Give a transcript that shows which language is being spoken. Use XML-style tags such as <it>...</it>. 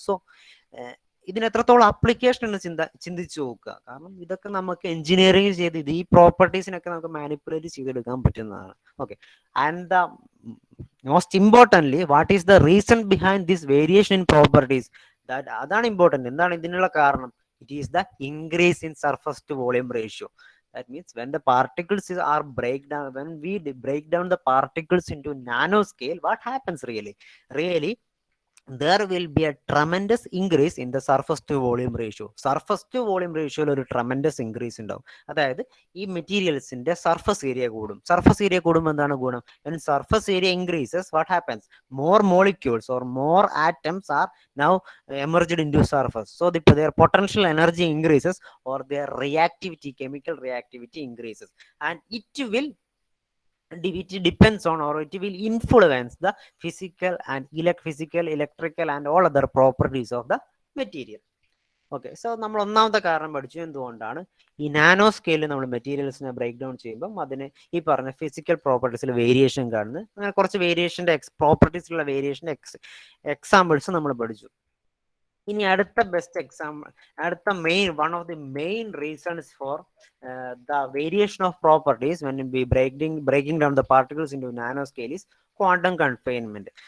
<ml>So ഇതിന് എത്രത്തോളം application എന്ന് ചിന്തിച്ചു നോക്കുക. കാരണം ഇതൊക്കെ നമുക്ക് എഞ്ചിനീയറിംഗ് ചെയ്ത് ഈ പ്രോപ്പർട്ടീസിനൊക്കെ നമുക്ക് മാനിപ്പുലേറ്റ് ചെയ്തെടുക്കാൻ പറ്റുന്നതാണ്.</ml> <en>Okay, and the most importantly, what is the reason behind this variation in properties?</en> <ml>അതാണ് ഇമ്പോർട്ടൻറ്റ്. എന്താണ് ഇതിനുള്ള കാരണം?</ml> <en>It is the increase in surface to volume ratio. That means when the particles are when we break down the particles into nanoscale, what happens really? there will be a tremendous increase in the surface to volume ratio.</en> <ml>Surface to volume റേഷ്യോയിൽ ഒരു tremendous increase ഉണ്ടാവും. അതായത് ഈ മെറ്റീരിയൽസിന്റെ surface area കൂടും. Surface area കൂടുമ്പോൾ എന്താണ് ഗുണം?</ml> <en>when surface area increases, what happens? more molecules or more atoms are now emerged into surface, so their potential energy increases, or their reactivity, chemical reactivity increases, and it depends on, or it will influence the physical and electrical and all other properties of the material.</en> <ml>Okay, so നമ്മൾ ഒന്നാമത്തെ കാരണം പഠിച്ചു എന്തുകൊണ്ടാണ് ഈ nano സ്കെയിലിൽ നമ്മൾ മെറ്റീരിയൽസിനെ break down ചെയ്യുമ്പം അതിന് ഈ പറഞ്ഞ ഫിസിക്കൽ പ്രോപ്പർട്ടീസിൽ വേരിയേഷൻ കാണുന്നത്. അങ്ങനെ കുറച്ച് വേരിയേഷൻ്റെ പ്രോപ്പർട്ടീസിലുള്ള വേരിയേഷൻ്റെ എക്സാമ്പിൾസ് നമ്മൾ പഠിച്ചു. ഇനി അടുത്ത ബെസ്റ്റ് എക്സാമ്പിൾ, അടുത്ത</ml> <en>One of the main reasons for the variation of properties when be breaking down the particles into nano scale is quantum confinement.</en>